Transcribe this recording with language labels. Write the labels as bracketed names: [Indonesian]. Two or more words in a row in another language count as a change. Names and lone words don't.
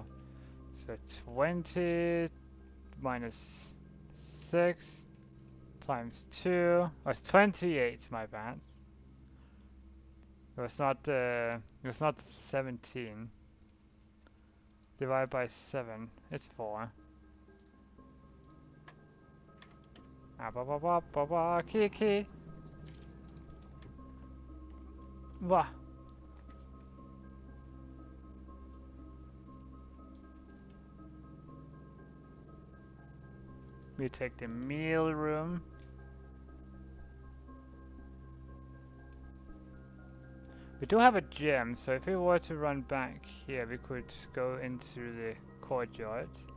[English] So 20 minus 6 times 2. Oh, it's 28, my bad. It was not 17. Divided by 7. It's 4. Ah, ba ba ba ba ba, key. Wah. We take the meal room. We do have a gym, so if we were to run back here, we could go into the courtyard.